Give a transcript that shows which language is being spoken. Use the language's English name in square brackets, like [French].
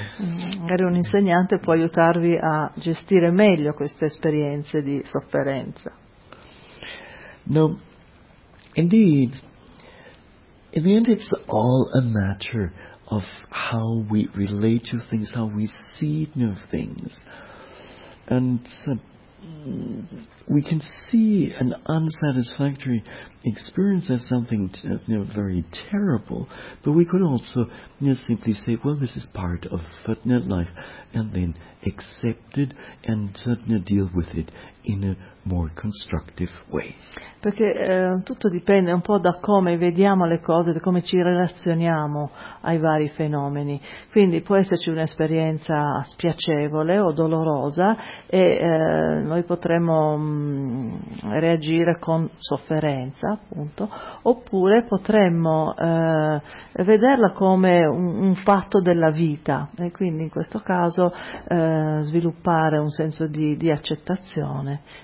[Italian] Magari un insegnante può aiutarvi a gestire meglio queste esperienze di sofferenza. [English] No, indeed, in the end it's all a matter of how we relate to things, how we see new things. And we can see an unsatisfactory experience as something very terrible, but we could also simply say, well, this is part of life, and then accept it and deal with it in a more constructive way. [Italian] Perché tutto dipende un po' da come vediamo le cose, da come ci relazioniamo ai vari fenomeni. Quindi può esserci un'esperienza spiacevole o dolorosa e noi potremmo reagire con sofferenza, appunto, oppure potremmo vederla come un fatto della vita e quindi in questo caso sviluppare un senso di accettazione.